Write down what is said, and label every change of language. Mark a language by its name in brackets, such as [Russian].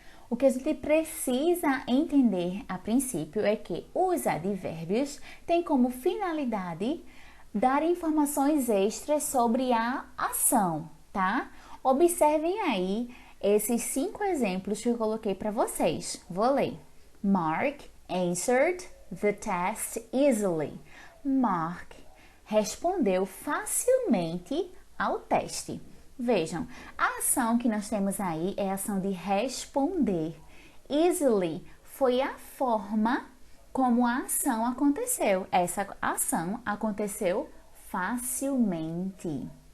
[Portuguese] O que a gente precisa entender a princípio é que os advérbios têm como finalidade dar informações extras sobre a ação, tá? Observem aí esses 5 exemplos que eu coloquei para vocês. Vou ler. [English] Mark answered the test easily. [Portuguese] Mark respondeu facilmente ao teste. Vejam, a ação que nós temos aí é a ação de responder. Easily foi a forma como a ação aconteceu. Essa ação aconteceu facilmente.